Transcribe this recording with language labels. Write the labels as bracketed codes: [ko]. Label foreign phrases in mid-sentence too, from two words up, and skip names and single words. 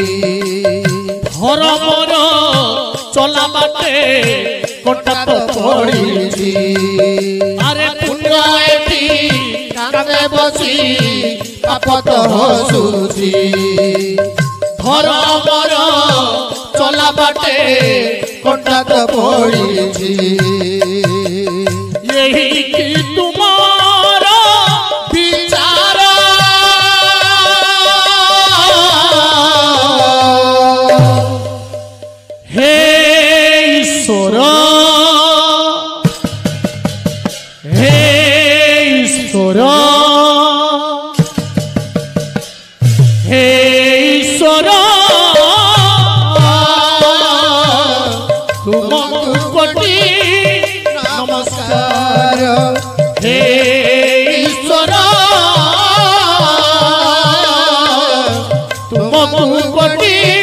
[or] ଧର୍ମର ଚଲା ବାଟେ କଣ୍ଟା ତ ପଡ଼ି ଅରେ ପୁଣ୍ୟ ଏଠି କାନ୍ଦେ ବସି ପାପ ତ ହସୁଛି ଧର୍ମର ଚଲା ବାଟେ କଣ୍ଟା ତ ପଡ଼ି [hi] यही कि तुम्हारा विचार हे ईश्वर हे ईश्वर हे ईश्वर तुमको कोटि नमस्कार हे ईश्वर तुमको कोटि